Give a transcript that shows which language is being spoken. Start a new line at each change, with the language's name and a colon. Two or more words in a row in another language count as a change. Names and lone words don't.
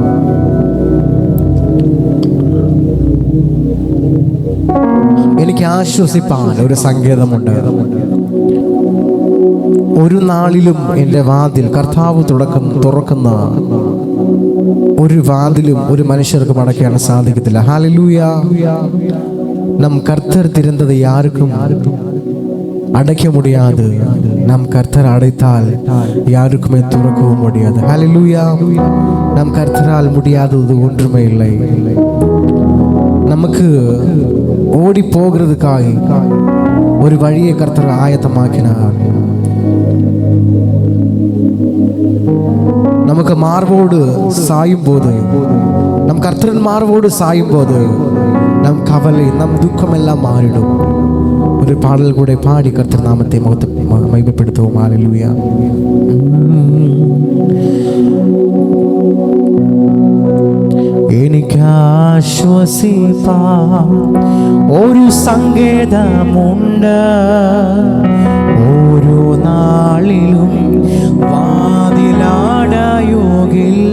Malayalam: എനിക്ക് ആശ്വസിപ്പാൻ ഒരു സങ്കേതമുണ്ട്. ഒരു നാളിലും എൻ്റെ വാതിൽ കർത്താവ് തുറക്കുന്ന ഒരു വാതിലും ഒരു മനുഷ്യർക്ക് അടയ്ക്കാൻ സാധിക്കത്തില്ല. ഹല്ലേലൂയ.
Tamil: நம் கர்த்தர் திறந்ததை யாருக்கும் அடைக்க முடியாது. நம் கர்த்தர் அடைத்தால் யாருக்குமே துறக்கவும் முடியாது. ஹல்லேலூயா. நம் கர்த்தரால் முடியாதது ஒன்றுமே இல்லை.
Malayalam: നമുക്ക് ഓടി പോകുന്നതിനായി ഒരു വഴിയെ കർത്തർ ആയത്തമാക്കിനാണ്. നമുക്ക് മാർവോട് സായുമ്പോൾ
Tamil: நம் கர்த்தரன் மார்வோடு சாயும் போது நம் கவலை நம் துக்கம் எல்லாம் மாறிடும். ஒரு பாடல் கூட பாடி கர்த்தர் நாமத்தை மகிமைப்படுத்துவோம். ஹல்லேலூயா.
Malayalam: എനിക്ക് ആശ്വസിപ്പാൻ ഒരു സങ്കേതമുണ്ട്. ഓരോ നാളിലും വാതിലടയുകില്ല.